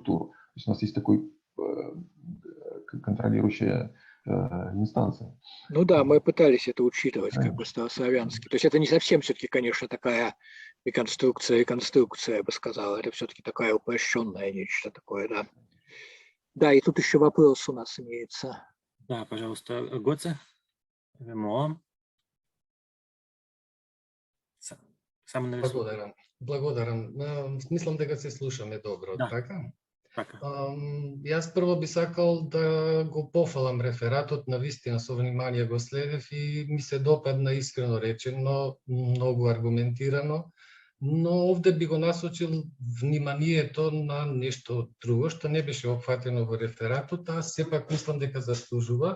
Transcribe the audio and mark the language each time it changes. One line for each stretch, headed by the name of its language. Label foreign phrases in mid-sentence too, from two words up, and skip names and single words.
Russian: То есть у нас есть такой контролирующая инстанция. Ну да, мы пытались это учитывать, как бы старославянский. То есть это не совсем все-таки, конечно, такая реконструкция, я бы сказал. Это все-таки такая упрощенная нечто такое, да. Да, и тут еще вопрос у нас имеется. Да, пожалуйста, Гоце.
Macedonian: Благодарам. Мислам дека се слушаме добро, да. така? Така. Јас прво би сакал да го пофалам рефератот, на вистина со внимание го следев и ми се допадна, искрено речено, многу аргументирано, но овде би го насочил вниманието на нешто друго, што не беше опфатено во рефератот, а сепак мислам дека заслужува.